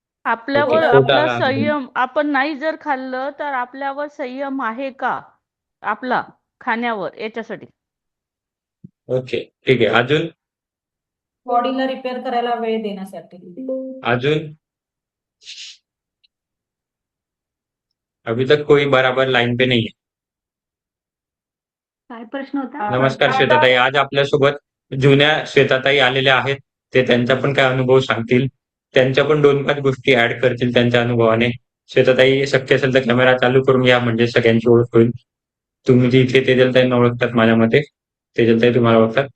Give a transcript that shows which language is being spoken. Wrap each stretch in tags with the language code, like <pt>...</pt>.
<mr>आपल्यावर आपला पोटाला. संयम, आपण नाही जर खाल्लं तर आपल्यावर संयम आहे का आपला खाण्यावर, याच्यासाठी. ओके.</mr> <hi>ठीक है।</hi> <mr>अजून? बॉडीला रिपेअर करायला वेळ देण्यासाठी. अजून?</mr> <hi>अभी तक कोई बराबर लाइन पे नहीं है.</hi> <mr>काय प्रश्न होता? नमस्कार श्वेताताई. आज आपल्यासोबत जुन्या श्वेताताई आलेल्या आहेत. ते त्यांचा पण काय अनुभव सांगतील. त्यांच्या पण 2-5 गोष्टी ऍड करतील त्यांच्या अनुभवाने. श्वेताताई, शक्य असेल तर कॅमेरा चालू करून घ्या, म्हणजे सगळ्यांची ओळख होईल. तुम्ही जी इथे तेजलताईंना ओळखतात माझ्या मते, तेजलताई तुम्हाला ओळखतात.</mr>